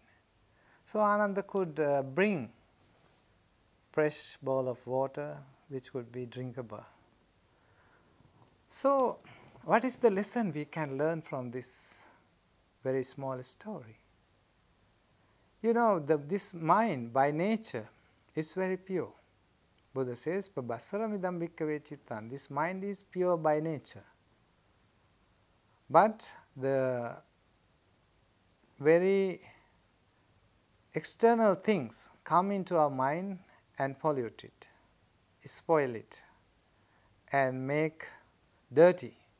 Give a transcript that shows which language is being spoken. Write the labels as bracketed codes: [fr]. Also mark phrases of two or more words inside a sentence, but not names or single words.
[en] So Ananda could bring fresh bowl of water which could be drinkable. So what is the lesson we can learn from this very small story? This mind by nature is very pure. Buddha says, [pi] "Pabassaramidam bhikkhave cittam." [en] This mind is pure by nature. But the very external things come into our mind and pollute it, spoil it, and make dirty.